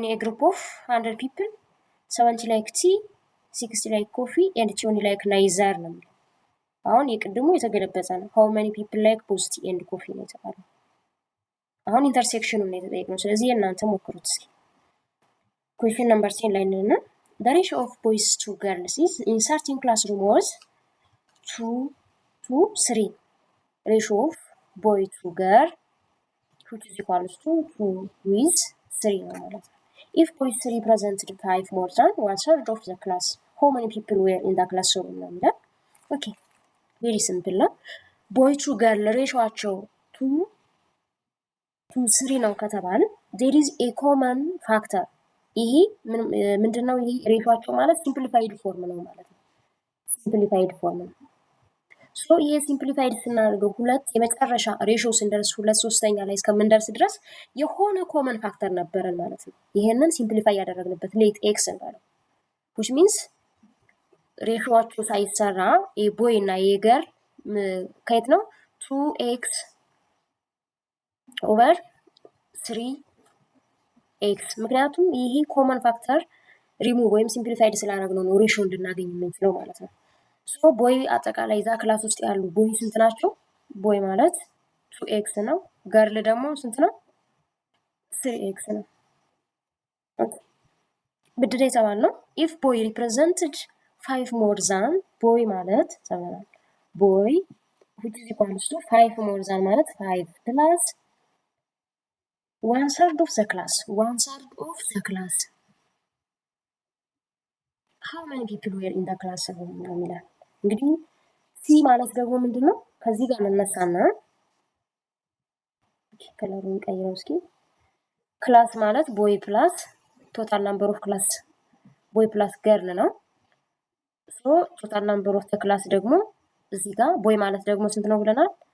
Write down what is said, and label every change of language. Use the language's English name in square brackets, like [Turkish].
[English] ኢን ኤ ግሩፕ ኦፍ 100 ፒፕል 70 ላይክ ቲ 60 ላይክ ኮፊ ኤንድ 20 ላይክ ናይዘር [Amharic] ነው የሚለው። አሁን የቅድሙ የተገለበጠ ነው። [English] ሃው ማኒ ፒፕል ላይክ ቦዝ ቲ ኤንድ ኮፊ [Amharic] ነው የተባለው። አሁን ኢንተርሴክሽኑን ነው የተጠየቅነው። ስለዚህ እናንተ ሞክሩት እስኪ። ኩዌሽን ነምበር 10 ላይ እንልና [English] the ratio of boys to girls is in certain classroom was 2 to 3. ratio of boy to girl which is equals to 2 with 3 [Amharic] ነው ማለት ነው። [English] if boys represented 5 more than 1/3 of the class how many people were in the classroom [Amharic] ነው የሚለው። [English] ኦኬ ቬሪ ሲምፕል ነው። ቦይ ቱ ገርል ሬሾአቸው 2 to 3 ነው ከተባለ there is a common factor። [Amharic] ይሄ ምንድነው? ይሄ ሬሾአቸው ማለት ሲምፕሊፋይድ ፎርም ነው ማለት ነው። ሲምፕሊፋይድ ፎርም ነው። ሶ ይሄ ሲምፕሊፋይድ ስናደርገው ሁለት የመጨረሻ ሬሾ ስንደርስ 2/3 ላይ እስከምንደርስ ድረስ የሆነ ኮመን ፋክተር ነበረን ማለት ነው። ይሄንን ሲምፕሊፋይ ያደረግንበት ሌት ኤክስ እንበለው [English] which means [Amharic] ሬሾአቸው ሳይሰራ የቦይ እና የገርል ከየት ነው 2x ኦቨር 3x ምክንያቱም ይሄ ኮመን ፋክተር ሪሙቭ ወይም ሲምፕሊፋይድ ስላደረግነው ነው ሬሾ እንድናገኝ የምንችለው ማለት ነው። ሶ ቦይ አጠቃላይ እዛ ክላስ ውስጥ ያሉ ቦይ ስንት ናቸው? ቦይ ማለት 2x ነው። ገርል ደግሞ ስንት ነው? [English] 3x [Amharic] ነው። ኦኬ ብድር የተባልነው [English] if boy represented 5 more than ቦይ ማለት ተባላል ቦይ which is equals to 5 more than ማለት 5 plus 1/3 of the class 1/3 of the class how many people were in the class [Amharic] ነው የሚለው። እንግዲህ ሲ ማለት ደግሞ ምንድነው? ከዚህ ጋር እንነሳና ከለሩን ቀይረው እስኪ። ክላስ ማለት ቦይ ፕላስ ቶታል ናምበር ኦፍ ክላስ ቦይ ፕላስ ገርል ነው። ሶ ቶታል ናምበር ኦፍ ክላስ ደግሞ እዚህ ጋር ቦይ ማለት ደግሞ ስንት ነው ብለናል?